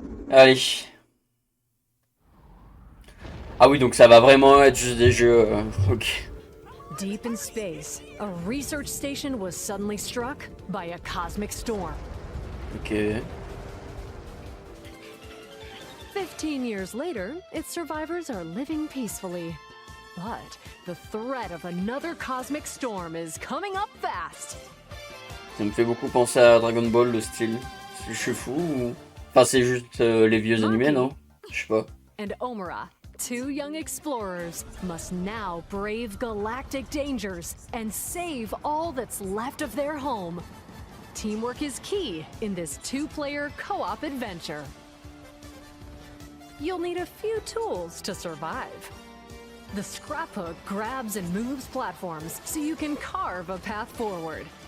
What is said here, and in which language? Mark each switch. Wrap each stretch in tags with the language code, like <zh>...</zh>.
<fr>Allez. Ah oui, donc ça va vraiment être juste des jeux. Ok.</fr> <en>Deep in space, a research station was suddenly struck by a cosmic storm. Ok. 15 years later, its survivors are living peacefully. But the threat of another cosmic storm is coming up fast.</en> <fr>Ça me fait beaucoup penser à Dragon Ball, le style. Je suis fou ou... Enfin, c'est juste les vieux animés, non? Je sais pas.</fr> <en>And Omura, two young explorers, must now brave galactic dangers and save all that's left of their home. Teamwork is key in this two-player co-op adventure. You'll need a few tools to survive. The scraphook grabs and moves platforms so you can carve a path forward.</en>